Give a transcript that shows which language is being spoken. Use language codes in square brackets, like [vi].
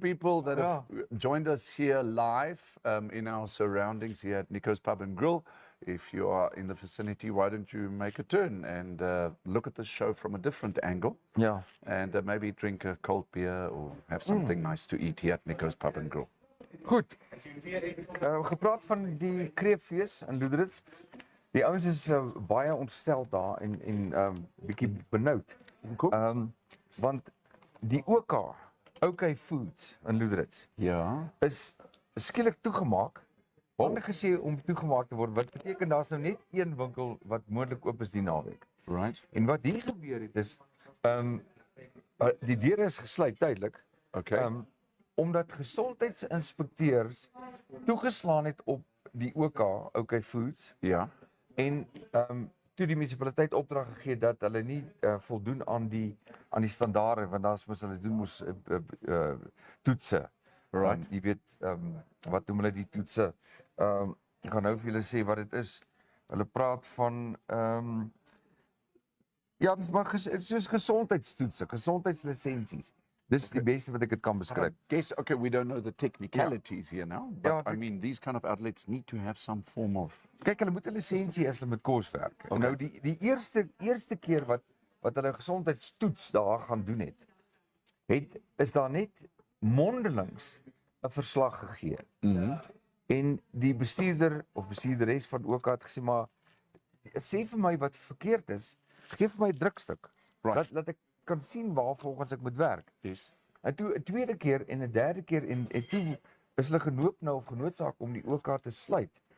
[en] people that have joined us here live in our surroundings here at Nico's Pub and Grill. If you are in the vicinity, why don't you make a turn and look at the show from a different angle [af] Ja. [en] and maybe drink a cold beer or have something nice to eat here at Nico's Pub and Grill. [af] Goed. Gepraat van die kreeffees in Loederits. Die ouens is baie ontstel daar en bietjie benoud. Want die OK Foods in Loederits Ja. is skielik toegemaak. Hulle gesê om toegemaak te word, wat beteken daar's nou net een winkel wat moontlik oop is die naweek. [en] Right. [af] En wat hier gebeur het is die deure is gesluit tydelik. [en] Okay. [af] Omdat gesondheidsinspekteurs toegeslaan het op die OK Foods Ja. en toe die munisipaliteit opdrag gegee dat hulle nie voldoen aan die standaarde, want daar's mos hulle doen mos toetse. [en] Right. [af] Jy weet wat noem hulle die toetse? Ek gaan nou vir julle sê wat dit is. Hulle praat van ja, dit is maar soos gesondheidstoetse, gesondheidslisensies. Dis die beste wat ek dit kan beskryf. [en] Guess, okay, we don't know the technicalities here now, but [af] Ja, [en] I mean, these kind of outlets need to have some form of... [af] Kyk, hulle moet 'n lisensie as hulle met kos werk. Okay. Nou die eerste keer wat hulle 'n gesondheidstoets daar gaan doen is daar net mondelings 'n verslag gegee. En die bestuurder of bestuurderes van OK het gesê, maar sê vir my wat verkeerd is, gee vir my 'n drukstuk. [en] Right. [af] Dat ek kan sien waar volgens ek moet werk. [en] Yes. [af] En toe 'n tweede keer en 'n derde keer en toe is hulle genoodsaak om die OK te sluit.